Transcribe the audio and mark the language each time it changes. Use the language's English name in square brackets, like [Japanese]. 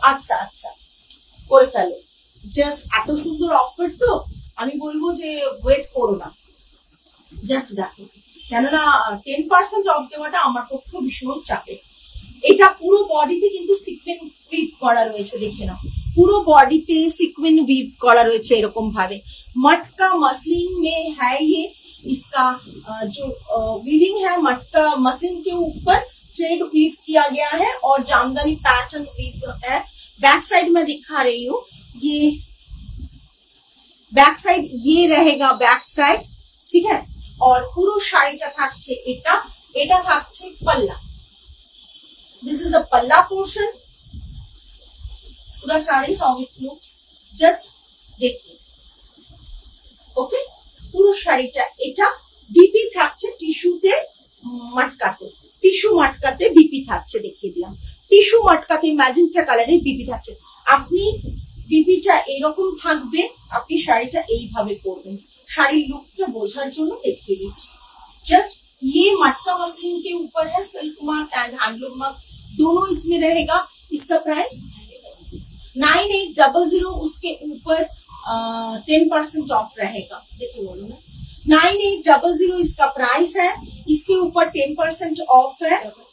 [Bangla] আচ্ছা করে ফেলো। জাস্ট এত সুন্দর অফার, তো আমি বলবো যে ওয়েট করো না, জাস্ট দেখো, কেননা 10% অফ দেওয়াটা আমার পক্ষে ভীষণ চাপে। এটা পুরো বডিতে কিন্তু সিকুয়েন উইভ করা রয়েছে, দেখে নাও, পুরো বডিতে সিকুয়েন উইভ করা রয়েছে এরকম ভাবে। [Hindi] मटका मसलिन में है ये, इसका जो वीविंग है मटका मसलिन के ऊपर थ्रेड वीव किया गया है और जामदानी पैटर्न वीव है। बैक साइड में दिखा रही हूँ, ये बैक साइड ये रहेगा, बैक साइड, ठीक है। [Bangla] और পুরো শাড়িটা থাকছে এটা থাকছে পাল্লা। [English] This is the palla portion. पूरा sari how it looks, just देखिए। [Bangla] ओके, পুরো শাড়িটা এটা বিপি থাকছে টিস্যুতে, মটকাতে বিপি থাকছে, দেখিয়ে দিলাম। টিস্যু মটকাতে ম্যাজেন্টা কালারের বিপি থাকছে। আপনি বিপিটা এরকম থাকবে, আপনি শাড়িটা এইভাবে পরবেন। শাড়ির লুকটা বোঝার জন্য দেখিয়ে দিচ্ছি। [Hindi] जस्ट ये मटका मसलिन के ऊपर है, silk mark and handloom mark दोनों इसमें रहेगा। इसका प्राइस 9800, उसके ऊपर 10% ऑफ रहेगा। देखिए बोलो ना, 9800 इसका प्राइस है, इसके ऊपर 10% ऑफ है।